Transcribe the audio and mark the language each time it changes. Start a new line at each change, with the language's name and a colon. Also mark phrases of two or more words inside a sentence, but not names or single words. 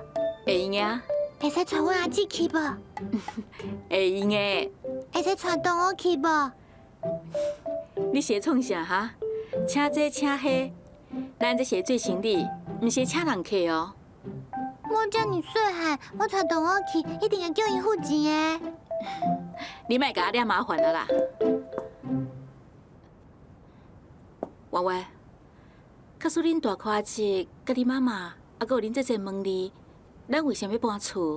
Min Nan Chinese: 会用啊，会使带阮阿姊去无？会用的。会使带同学去无？你是创啥哈？请这请迄，咱这是做生意，毋是请人客哦。我遮尔细汉，我带同学去，一定会叫因付钱的。你莫甲我惹麻烦了啦。娃娃，假使恁大箍阿姐、甲你妈妈，啊，阁有恁这问你，咱为什么要搬厝？